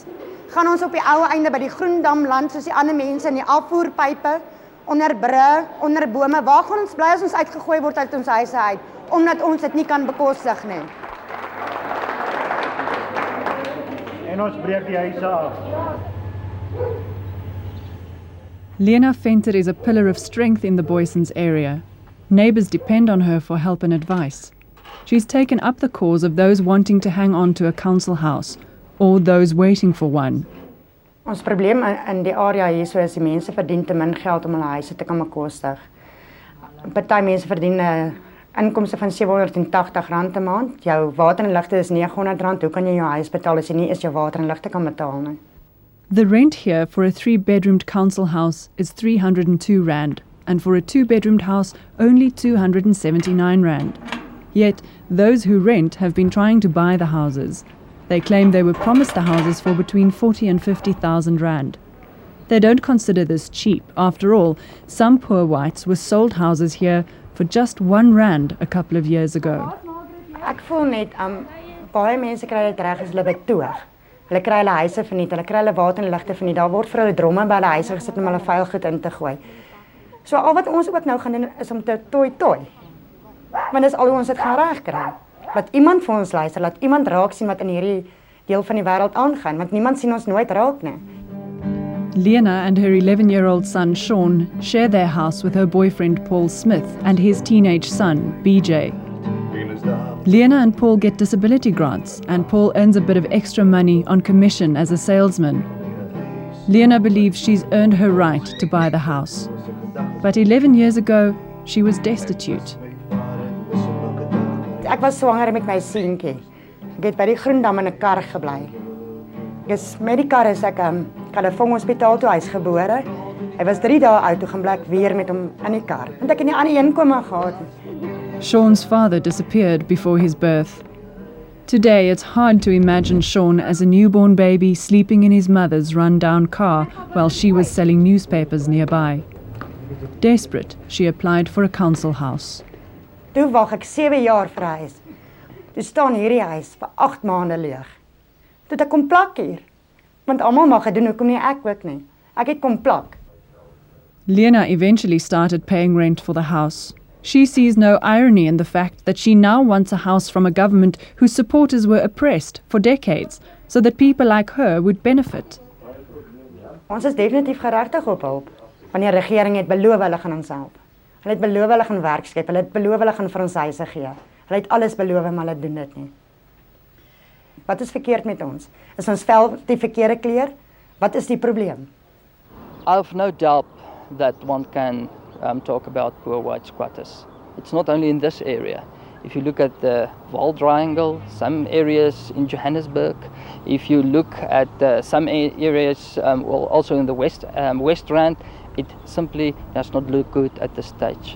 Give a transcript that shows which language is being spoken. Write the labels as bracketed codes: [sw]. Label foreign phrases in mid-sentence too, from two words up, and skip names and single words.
[af] Gaan ons op die ou einde by die Groendam land soos die ander mense in die afvoerpype, onder brûe, onder bome? Waar gaan ons bly as ons uitgegooi word uit ons huise uit, omdat ons dit nie kan bekostig nie? En ons breek die huise af. [en] Lena Venter is a pillar of strength in the Boysons area. Neighbours depend on her for help and advice. She's taken up the cause of those wanting to hang on to a council house, or those waiting for one. [af] Ons probleem in die area hier so is die mense verdien te min geld om hulle huise te kan bekostig. Party mense verdien inkomste van R780 'n maand. Jou water en ligte is R900. Hoe kan jy jou huis betaal as jy nie eens jou water en ligte kan betaal nie? [en] The rent here for a 3-bedroomed council house is R302, and for a 2-bedroomed house only R279. Yet, those who rent have been trying to buy the houses. They claim they were promised the houses for between R40,000 and R50,000. They don't consider this cheap. After all, some poor whites were sold houses here for just R1 a couple of years ago. [af] Ek voel net, baie mense kry dit reg as hulle betoog. Hulle kry hulle huise verniet, hulle kry hulle water en ligte verniet. Daar word vir hulle dromme by hulle huise gesit om hulle vuil goed in te gooi. So al wat ons ook nou gaan doen is om te toi. Want dis al hoe ons dit gaan regkry. Laat iemand vir ons luister, laat iemand raak sien wat in hierdie deel van die wêreld aangaan, want niemand sien ons nooit raak nie. [en] Lena and her 11-year-old son Sean share their house with her boyfriend Paul Smith and his teenage son BJ. Lena and Paul get disability grants, and Paul earns a bit of extra money on commission as a salesman. Lena believes she's earned her right to buy the house. But 11 years ago, she was destitute. [af] Ek was swanger met my seentjie. Ek het by die Groendam in 'n kar gebly. Met die kar is ek Kalafong Hospitaal toe, hy's gebore. Hy was 3 dae oud toe gaan bly ek weer met hom in die kar. Want ek het nie ander inkome gehad nie. [en] Sean's father disappeared before his birth. Today, it's hard to imagine Sean as a newborn baby sleeping in his mother's run-down car while she was selling newspapers nearby. Desperate, she applied for a council house. [af] Toe wag ek 7 jaar vir 'n huis. Toe staan hierdie huis vir 8 maande leeg. Toe ek kom plak hier. Want almal mag gedoen, hoekom nie ek ook nie. Ek het kom plak. [en] Lena eventually started paying rent for the house. She sees no irony in the fact that she now wants a house from a government whose supporters were oppressed for decades, so that people like her would benefit. [af] Ons is definitief geregtig op hulp. Wanneer die regering het beloof hulle gaan ons help. Hulle het beloof hulle gaan werk skep, hulle het beloof hulle gaan vir ons huise gee. Hulle het alles beloof, maar hulle doen dit nie. Wat is verkeerd met ons? Is ons vel die verkeerde kleur? Wat is die probleem? [en] I've no doubt that one can talk about poor white squatters. It's not only in this area. If you look at the Vaal Triangle, some areas in Johannesburg, if you look at some areas, also in the West Rand, it simply does not look good at this stage.